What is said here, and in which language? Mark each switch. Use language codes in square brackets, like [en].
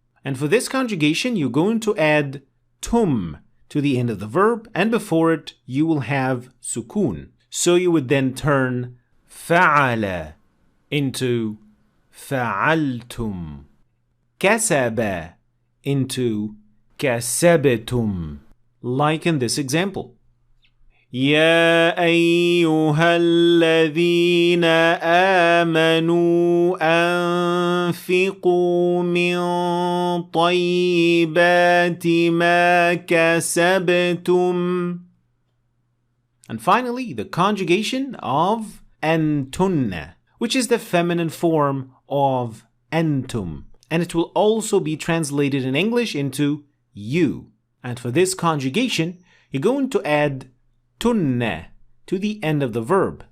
[en] And for this conjugation, you're going to add tum to the end of the verb, and before it, you will have sukun. So you would then turn fa'ala into fa'altum, kasaba into kasabatum, like in this example. [ar] يا أيها الذين آمنوا أنفقوا من طيبات ما كسبتم. [en] And finally, the conjugation of antunna, which is the feminine form of [ar] أنتم. [en] And it will also be translated in English into you. And for this conjugation, you're going to add tunna to the end of the verb.